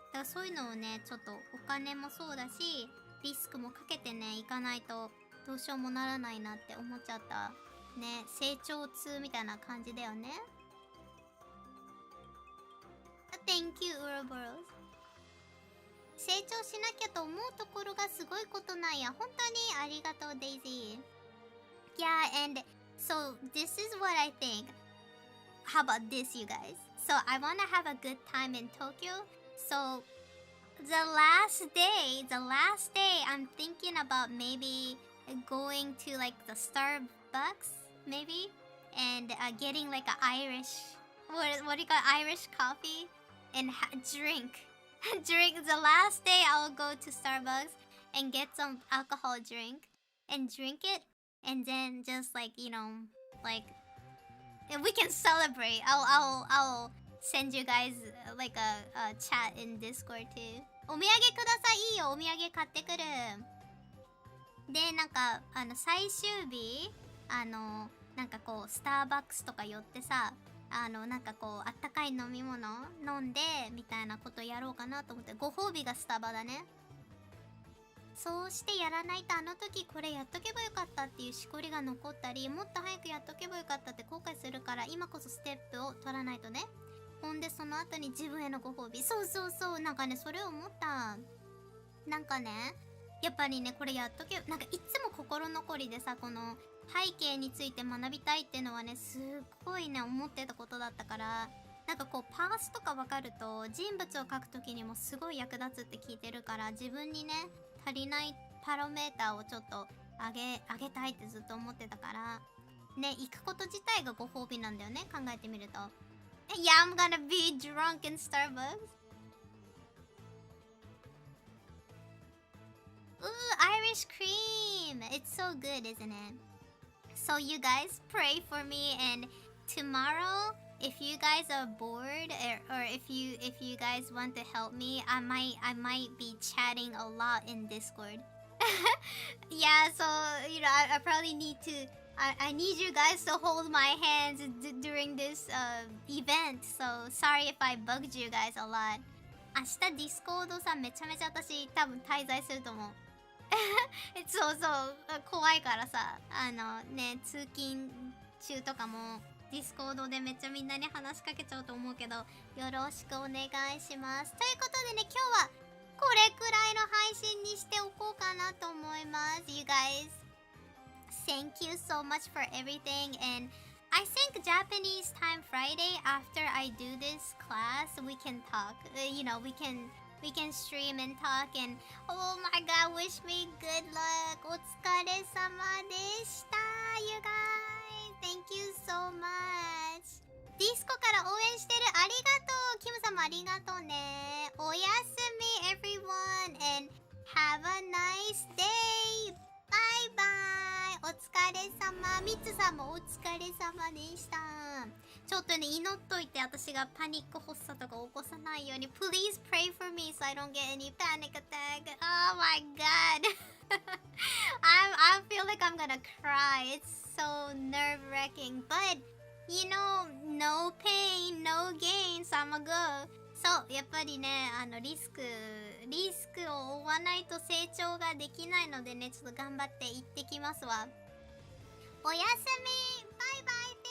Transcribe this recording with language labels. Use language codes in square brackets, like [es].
[ja] だからそういうのをねちょっとお金もそうだしリスクもかけてねいかないとどうしようもならないなって思っちゃったね。成長痛みたいな感じだよね。 [en] Thank you, Uroboros。 [ja] 成長しなきゃと思うところがすごいことなんや。本当にありがとう、デイジー。 [en] Yeah, and so this is what I think. How about this, you guys? So I want to have a good time in Tokyo. So the last day, I'm thinking about maybe going to like the Starbucks, maybe, and getting like an Irish, what do you call it? Irish coffee, and drink. The last day I'll go to Starbucks and get some alcohol drink and drink it, and then just like like. And we can celebrate. I'll send you guys like a chat in Discord too. [ja] お土産ください。いいよ、お土産買ってくる。で、なんか最終日なんかこうスターバックスとか寄ってさ、なんかこうあったかい飲み物飲んでみたいなことやろうかなと思って、ご褒美がスタバだね。そうしてやらないと、あの時これやっとけばよかったっていうしこりが残ったり、もっと早くやっとけばよかったって後悔するから、今こそステップを取らないとね。ほんでその後に自分へのご褒美。そうそうそう、なんかねそれを思った。なんかね、やっぱりねこれやっとけ、なんかいつも心残りでさ、この背景について学びたいっていうのはねすっごいね思ってたことだったから、なんかこうパースとか分かると人物を描く時にもすごい役立つって聞いてるから、自分にね足りないパロメーターをちょっと上げたいってずっと思ってたからね。行くこと自体がご褒美なんだよね、考えてみると。 [en] Yeah, I'm gonna be drunk in Starbucks. Ooh, Irish cream. It's so good, isn't it? So you guys pray for me, and tomorrow, if you guys are bored, or if you guys want to help me, I might be chatting a lot in Discord. Yeah, so I probably need to. I need you guys to hold my hands during this event. So sorry if I bugged you guys a lot. [ja] 明日 Discord さ、めちゃめちゃ私多分滞在すると思う。そうそう、怖いからさ、ね、通勤中とかもディスコードでめっちゃみんなに話しかけちゃうと思うけど、よろしくお願いします。ということでね、今日はこれくらいの配信にしておこうかなと思います。 [en] You guys, thank you so much for everything, and I think Japanese time Friday after I do this class, we can talk. We can stream and talk, and oh my god, wish me good luck. [ja] お疲れ様でした [en] you guys. Thank you so much. [ja] ディスコから応援してる、ありがとう。キムさんもありがとうね。おやすみ [en] everyone, and have a nice day. [ja] バイバイ。お疲れ様。ミツさんもお疲れ様でした。ちょっとね、祈っといて、私がパニック発作とか起こさないように。 [en] Please pray for me so I don't get any panic attack. Oh my god. I feel like I'm gonna cry. It's so nerve-wracking. But, no pain, no gain, so I'm gonna go. [ja] そう、やっぱりね、リスクを負わないと成長ができないのでね、ちょっと頑張って行ってきますわ。おやすみ。バイバイ。